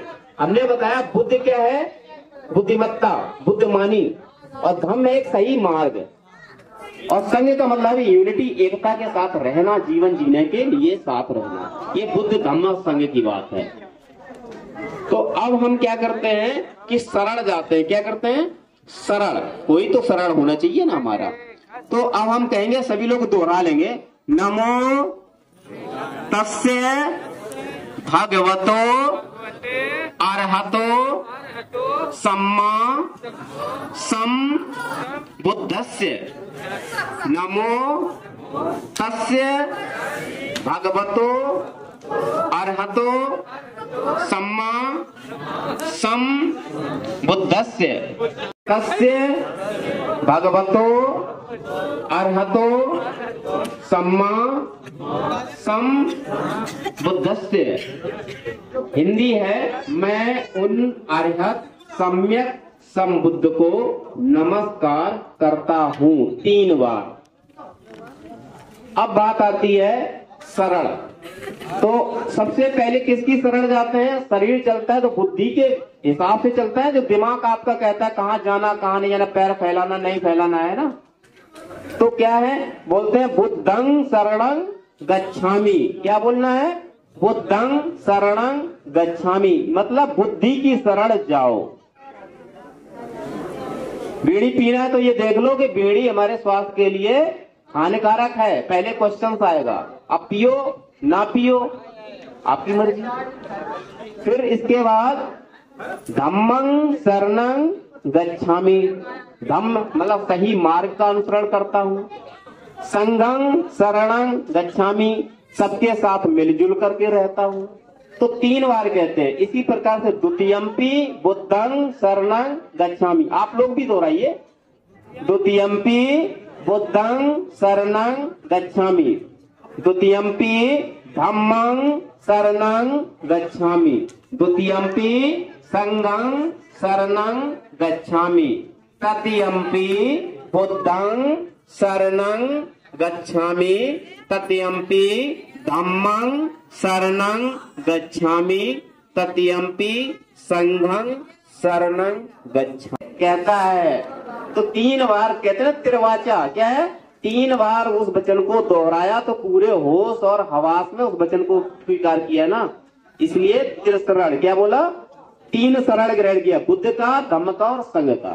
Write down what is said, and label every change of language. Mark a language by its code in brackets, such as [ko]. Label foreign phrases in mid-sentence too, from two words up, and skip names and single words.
[hi] हमने बताया बुद्ध क्या है, बुद्धिमत्ता, बुद्धिमानी, और धम्म एक सही मार्ग, और संघ का मतलब यूनिटी, एकता के साथ रहना, जीवन जीने के लिए साथ रहना। ये बुद्ध धम्म संघ की बात है। तो अब हम क्या करते हैं कि सरल जाते हैं। क्या करते हैं? सरल। कोई तो सरल होना चाहिए ना हमारा। तो अब हम कहेंगे, सभी लोग दोहरा लेंगे, [pi] नमो तस्य भगवतो अरहतो सम्मा संबुद्धस्य। नमो तस्य भगवतो अरहतो सम्मा संबुद्धस्य। तस्य भगवतो अरहतो सम्मा संबुद्धस्य। [hi] हिंदी है, मैं उन अरहत सम्यक संबुद्ध को नमस्कार करता हूं 3 बार। अब बात आती है सरल। तो सबसे पहले किसकी शरण जाते हैं? शरीर चलता है तो बुद्धि के हिसाब से चलता है, जो दिमाग आपका कहता है कहाँ जाना कहाँ नहीं जाना, पैर फैलाना नहीं फैलाना है ना। तो क्या है? बोलते हैं [pi] बुद्धं शरणं गच्छामि। [hi] क्या बोलना है? [pi] बुद्धं शरणं गच्छामि, [hi] मतलब बुद्धि की शरण जाओ। बीड़ी पीना है तो ये देख लो कि बीड़ी हमारे स्वास्थ्य के लिए हानिकारक है। पहले क्वेश्चन आएगा, अब पियो ना पियो आपकी मर्जी। फिर इसके बाद [pi] धम्मं शरणं गच्छामि, [hi] धम्म मतलब सही मार्ग का अनुसरण करता हूं। [pi] संघं शरणं गच्छामि, [hi] सबके साथ मिलजुल करके रहता हूं। तो 3 बार कहते हैं। इसी प्रकार से [pi] द्वितीयम्पि बुद्धं शरणं गच्छामि। [hi] आप लोग भी दोहराइए, [pi] द्वितीयम्पि बुद्धं शरणं गच्छामि, द्वितीयम्पि धम्मं शरणं गच्छामि, द्वितीयम्पि संघं शरणं गच्छामि, तृतीयम्पि बुद्धं शरणं गच्छामि, तृतीयम्पि धम्मं शरणं गच्छामि, तृतीयम्पि संघं शरणं गच्छामि। [hi] कहता है तो 3 बार कहते हैं त्रिवाचा। क्या है? 3 बार उस वचन को दोहराया तो पूरे होश और हवास में उस वचन को स्वीकार किया ना, इसलिए त्रिशरण। क्या बोला? 3 शरण ग्रहण किया, बुद्ध का, धम्म का और संघ का।